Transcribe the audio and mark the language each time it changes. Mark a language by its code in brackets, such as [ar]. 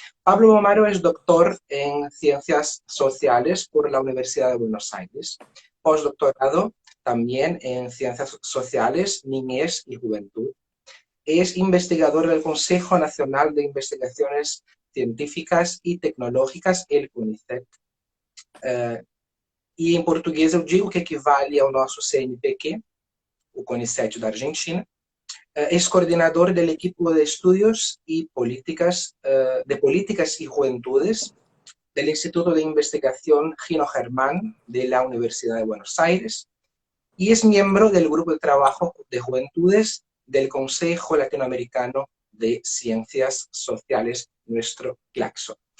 [es] Pablo Vomaro es doctor en Ciencias Sociales por la Universidad de Buenos Aires, postdoctorado también en Ciencias Sociales, Niñez y Juventud. Es investigador del Consejo Nacional de Investigaciones Científicas e Tecnológicas, el CONICET. [pt] E em português eu digo que equivale ao nosso CNPq, o CONICET da Argentina. [es] Es coordinador del equipo de estudios y políticas, de políticas y juventudes del Instituto de Investigación Gino Germán de la Universidad de Buenos Aires y es miembro del Grupo de Trabajo de Juventudes del Consejo Latinoamericano de Ciencias Sociales, nuestro CLACSO.